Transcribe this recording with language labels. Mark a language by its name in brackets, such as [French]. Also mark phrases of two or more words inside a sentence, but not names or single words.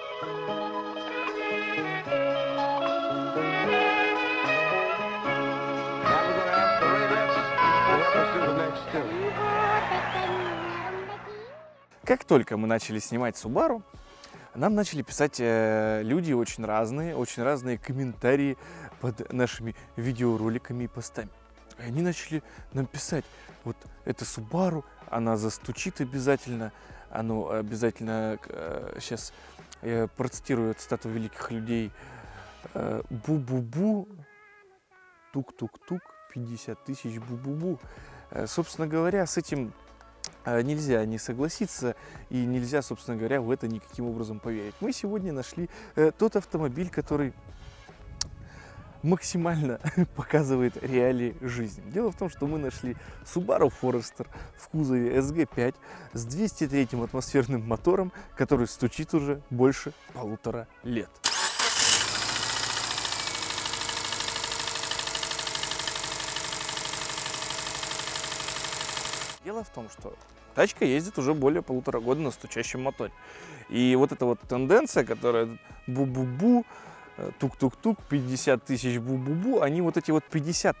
[Russian] Как только мы начали снимать Subaru, нам начали писать люди очень разные комментарии под нашими видеороликами и постами. И они начали нам писать: вот это Subaru, она застучит обязательно, оно обязательно, сейчас я процитирую цитату великих людей: бу-бу-бу, тук-тук-тук, 50 тысяч бу-бу-бу. Собственно говоря, с этим нельзя не согласиться и нельзя, собственно говоря, в это никаким образом поверить. Мы сегодня нашли тот автомобиль, который максимально показывает реалии жизни. Дело в том, что мы нашли Subaru Forester в кузове SG5 с 203 атмосферным мотором, который стучит уже больше 1,5 лет. Дело в том, что тачка ездит уже более 1,5 года на стучащем моторе. И вот эта вот тенденция, которая бу-бу-бу, тук-тук-тук, 50 тысяч бу-бу-бу, они вот эти вот 50